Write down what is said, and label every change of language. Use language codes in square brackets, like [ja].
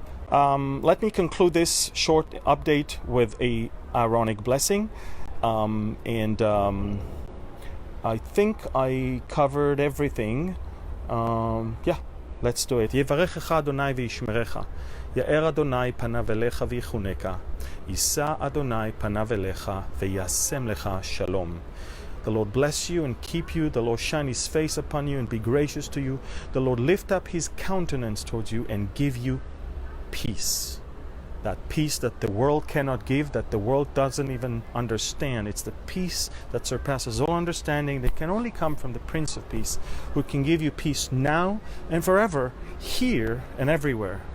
[en] Let me conclude this short update with a Aaronic blessing, and I think I covered everything. Yeah, let's do it. [he] Yevarechecha Adonai v'yishmerecha. יאר אדוני פניו אליך ויחונקה, יישא אדוני פניו אליך וישם לך שלום. [en] The Lord bless you and keep you. The Lord shine his face upon you and be gracious to you. The Lord lift up his countenance towards you and give you peace. That peace that the world cannot give, that the world doesn't even understand. It's the peace that surpasses all understanding that can only come from the Prince of Peace, who can give you peace now and forever, here and everywhere.